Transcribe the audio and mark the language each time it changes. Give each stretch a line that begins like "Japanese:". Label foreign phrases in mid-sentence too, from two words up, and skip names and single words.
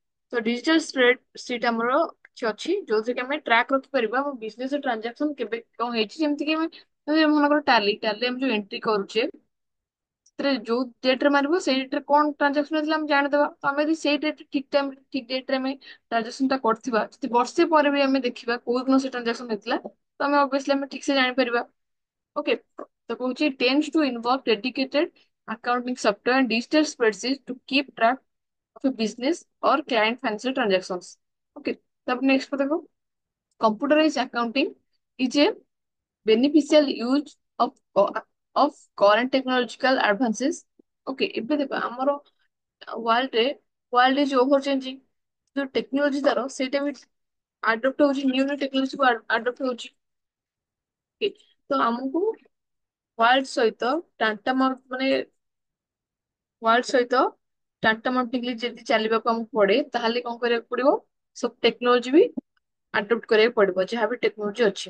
Odia: ତ
English: digital spread sheet
Odia: ଆମର କିଛି ଅଛି ଯୋଉଥିରେ କି ଆମେ ଟ୍ରାକ୍ ରଖିପାରିବା ଆମ
English: business transaction
Odia: କେବେ କଣ ହେଇଛି, ଯେମିତି କି ଆମେ ମନେକର ଟାଲି ଟାଲି ଆମେ ଯୋଉ ଏଣ୍ଟ୍ରି କରୁଛେ ସେଥିରେ ଯୋଉ ଡେଟ୍ ରେ ମାରିବ ସେଇ ଡେଟ୍ ରେ କଣ ଟ୍ରାଞ୍ଜାକ୍ସନ ହେଇଥିଲା ଆମେ ଜାଣିଦବା। ତ ଆମେ ଯଦି ସେଇ ଡେଟ୍ ଠିକ ଟାଇମ ଠିକ ଡେଟ୍ ରେ ଆମେ ଟ୍ରାଞ୍ଜାକ୍ସନ ଟା କରିଥିବା, ଯଦି ବର୍ଷେ ପରେ ବି ଆମେ ଦେଖିବା କୋଉ ଦିନ ସେ ଟ୍ରାଞ୍ଜାକ୍ସନ ହେଇଥିଲା ତ ଆମେ ଅବଭିୟସଲି ଆମେ ଠିକ ସେ ଜାଣିପାରିବା।
English: ଓକେ,
Odia: ତ କହୁଛି
English: tends to involve dedicated accounting software and digital spreadsheets to keep track of a business or client financial transactions.
Odia: Okay, ତାପରେ next କଥା ଦେଖो,
English: computerized accounting is a beneficial use of current technological advances.
Odia: Okay, ଏବେ ଦେଖ ଆମର ୱାର୍ଲଡ ରେ
English: world is over changing,
Odia: ଯୋଉ ଟେକ୍ନୋଲୋଜି ତାର ସେଇଟା ବି ଆଡପ୍ଟ ହଉଛି,
English: new new technology
Odia: କୁ ଆଡପ୍ଟ ହଉଛି। Okay, ତ ଆମକୁ ୱାର୍ଲଡ ସହିତ ମାନେ ୱାର୍ଲଡ ସହିତ ଟାଟା ମାର୍ଟିନଲି ଯଦି ଚାଲିବାକୁ ଆମକୁ ପଡେ ତାହେଲେ କଣ କରିବାକୁ ପଡିବ, ସବୁ ଟେକ୍ନୋଲୋଜି ବି ଆଡପ୍ଟ କରିବାକୁ ପଡିବ ଯାହାବି ଟେକ୍ନୋଲୋଜି ଅଛି।